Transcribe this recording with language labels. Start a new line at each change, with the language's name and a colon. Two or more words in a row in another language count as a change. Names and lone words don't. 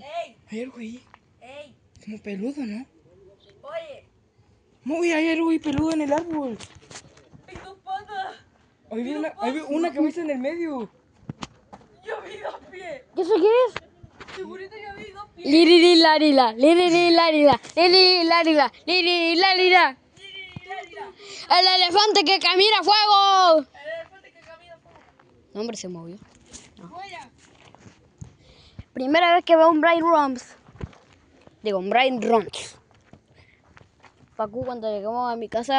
Spanish: Hay algo ahí. Ey, Como peludo, ¿no? oye, Muy, hay algo ahí peludo en el árbol. hay dos patas. Ahí vi una cabeza en el medio. Yo vi dos pies. ¿Qué sé qué es? Segurito yo vi dos pies. Liriri larila, liriri larila, liriri larila, liriri larila. El elefante que camina a fuego. El elefante que camina por No, hombre, se movió. fuera. Primera vez que veo un Brian Rums. Digo, un Brian Rums. Facu, cuando llegamos a mi casa,